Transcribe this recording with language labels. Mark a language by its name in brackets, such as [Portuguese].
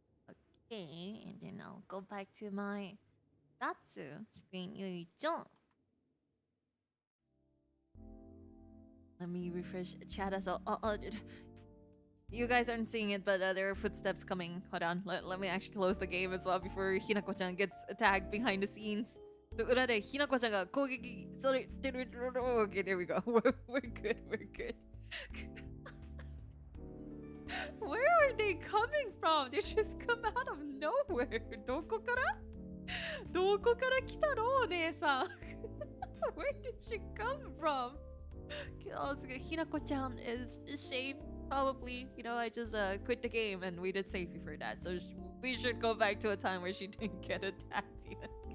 [English] Okay, and then I'll go back to my Datsu screen. Let me refresh chat as well. You guys aren't seeing it, but there are footsteps coming. Hold on, let me actually close the game as well before Hinako-chan gets attacked behind the scenes. [Japanese] So, 裏で Hinako-chan が攻撃されてる。 [English] Okay, there we go. We're good, we're good. Where are they coming from? They just come out of nowhere. [Japanese] どこから来たのお姉さん [English] Where did she come from? Hinako-chan is safe. Probably, you know, I just quit the game and we did safely for that. So we should go back to a time where she didn't get attacked yet.